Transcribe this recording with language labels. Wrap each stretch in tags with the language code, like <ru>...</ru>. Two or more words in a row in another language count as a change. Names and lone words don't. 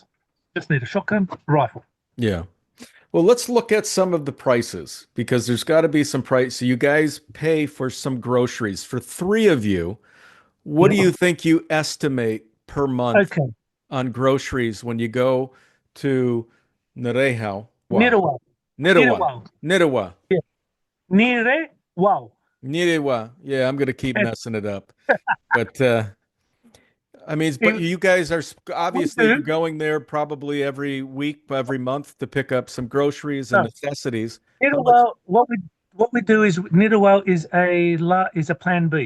<en>Just need a shotgun, rifle. Yeah. Well, let's look at some of the prices because there's got to be some price. So you guys pay for some groceries for three of you. What do Yep. you think you estimate per month Okay. on groceries when you go to Narehawa? Nirawa. Nirawa. Nirawa. Nirawa. Yeah. Nire. Wow. Nirawa. Yeah, I'm gonna keep And messing it up. But I mean, but it, you guys are we obviously you're do. going there probably every week, every month to pick up some groceries and No, necessities. How much? Nirawa. What we do is Nirawa is a plan B.</en>